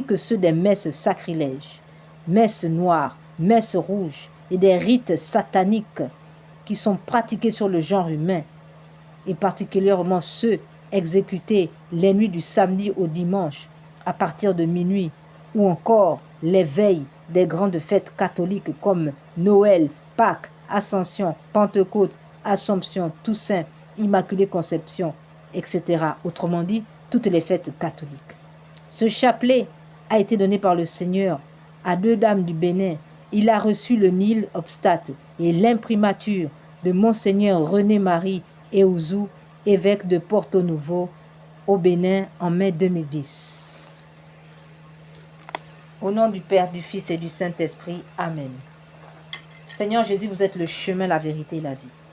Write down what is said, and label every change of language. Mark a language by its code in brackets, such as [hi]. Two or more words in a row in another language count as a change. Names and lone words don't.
[fr] que ceux des messes sacrilèges, messes noires, messes rouges et des rites sataniques qui sont pratiqués sur le genre humain, et particulièrement ceux exécutés les nuits du samedi au dimanche à partir de minuit, ou encore les veilles des grandes fêtes catholiques comme Noël, Pâques, Ascension, Pentecôte, Assomption, Toussaint, Immaculée Conception, etc. Autrement dit, toutes les fêtes catholiques. Ce chapelet a été donné par le Seigneur à deux dames du Bénin. Il a reçu le [la] Nil obstate [fr] et l'imprimature de Monseigneur René-Marie Eouzou, évêque de Porto Novo, au Bénin, en mai 2010. Au nom du Père, du Fils et du Saint-Esprit. Amen. Seigneur Jésus, vous êtes le chemin, la vérité et la vie.